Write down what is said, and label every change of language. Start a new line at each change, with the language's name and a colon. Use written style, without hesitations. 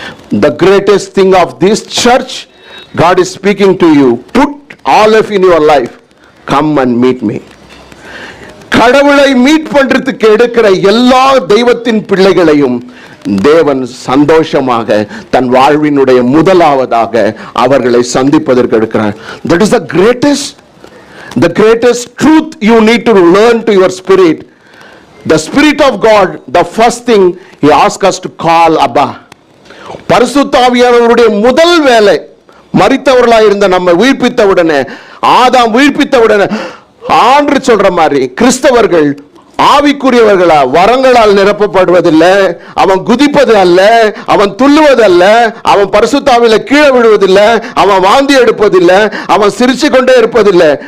English: The greatest thing of this church, God is speaking to you. Put olive in your life. Come and meet me.
Tamil: கடவுளை meet பண்றதுக்கு எடுக்கிற எல்லா தெய்வத்தின் பிள்ளைகளையும் தேவன் சந்தோஷமாக தன் வாழ்வினுடைய முதலாவதாக அவர்களை சந்திப்பதற்கு எடுக்கிறார்.
English: That is the greatest truth you need to learn to your spirit. The Spirit of God, the first thing He asks us to call Abba.
Tamil: பரிசுத்த ஆவியானவருடைய முதல் வேலை, மரித்தவர்களாய் இருந்த நம்மை உயிர்ப்பித்த உடனே, ஆதாம் உயிர்ப்பித்த உடனே ஆண்டு சொல்ற மாதிரி கிறிஸ்தவர்கள் ஆவிக்குரியவர்களா வரங்களால் நிரப்பப்படுவதில்லை. அவன் குதிப்பது அல்ல, அவன் துள்ளுவது அல்ல, அவன் பரிசுத்த ஆவியில கீழே விழுவதில்லை, அவன் வாந்தி எடுப்பதில்லை, அவன் சிரிச்சு கொண்டே இருப்பதில்லை.